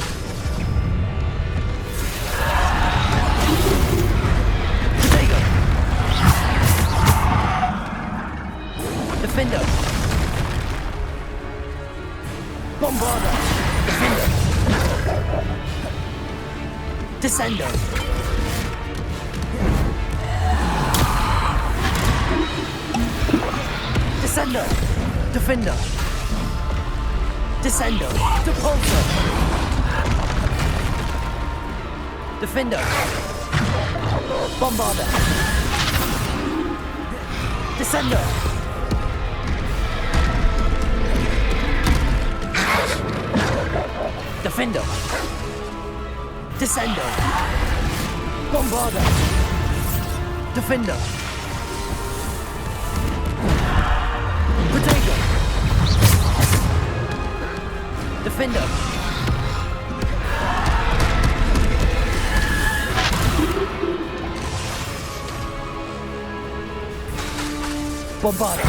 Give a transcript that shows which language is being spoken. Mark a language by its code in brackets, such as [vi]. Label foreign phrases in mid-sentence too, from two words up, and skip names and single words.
[la] Protego! Defender! Bombarder! Defender! Descendo. Descendo. Defendo. Descendo. Depulso. Defendo. Bombarda. Descendo. Defendo. Descendo. Bombarda. Defendo. Protego. Defendo. Bombarda.